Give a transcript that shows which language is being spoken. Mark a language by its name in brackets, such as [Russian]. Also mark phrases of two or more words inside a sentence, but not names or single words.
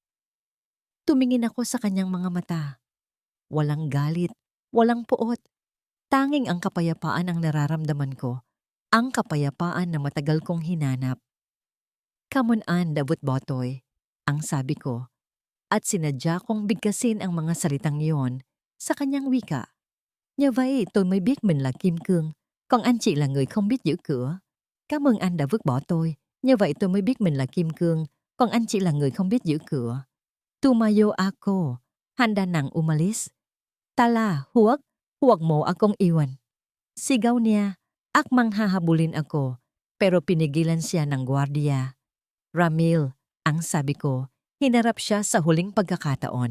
[Filipino] Tumingin ako sa kanyang mga mata. Walang galit, walang puot. Tanging ang kapayapaan ang nararamdaman ko. Ang kapayapaan na matagal kong hinanap. [Vietnamese] Kamunan, Dabut Botoy, [Filipino] ang sabi ko. At sinadya kong bigkasin ang mga salitang yon sa kanyang wika. [Vietnamese] Nhờ vậy tôi mới biết mình là Kim Cương, còn anh chị là người không biết giữ cửa. Cảm ơn anh đã vứt bỏ tôi. Nhờ vậy tôi mới biết mình là Kim Cương, còn anh chỉ là người không biết giữ cửa. [Filipino] Tumayo ako, handa ng umalis. Tala, huwag mo akong iwan. Sigaw niya, akmang hahabulin ako, pero pinigilan siya ng gwardiya. Ramil, ang sabi ko, hinarap siya sa huling pagkakataon.